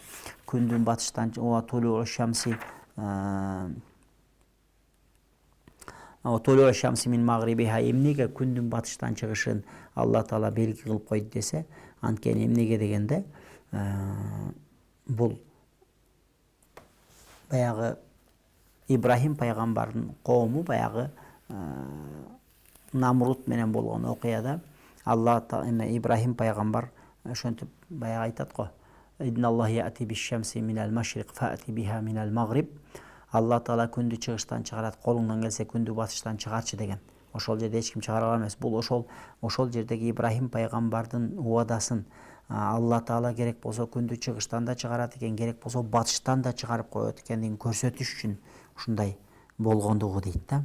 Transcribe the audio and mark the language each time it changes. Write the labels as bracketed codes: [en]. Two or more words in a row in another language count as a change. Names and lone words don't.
[ky] Күндүн батыштан [ar] طلوع الشمس من مغربها, [ky] эмнеге күндүн батыштан чыгышын Алла Таала белги кылып койду десе, анткени эмнеге дегенде бул баягы Ибрахим пайгамбардын коому баягы Намрут менен болгон окуяда Алла Таала Ибрахим пайгамбар ошентип баягы айтат го. [ar] فإن الله يأتي بالشمس من المشرق فأت بها من المغرب. [ky] Алла Таала күндү чыгыштан чыгарат, колуңдан келсе күндү батыштан чыгарчы деген. Ошол жерде эч ким чыгара алар эмес. Бул ошол жердеги Ибрахим пайгамбардын уадасын Алла Таала керек болсо күндү чыгыштан да чыгарат экен, керек болсо батыштан да чыгарып коет экендигин көрсөтүш үчүн ушундай болгондугу дейт да.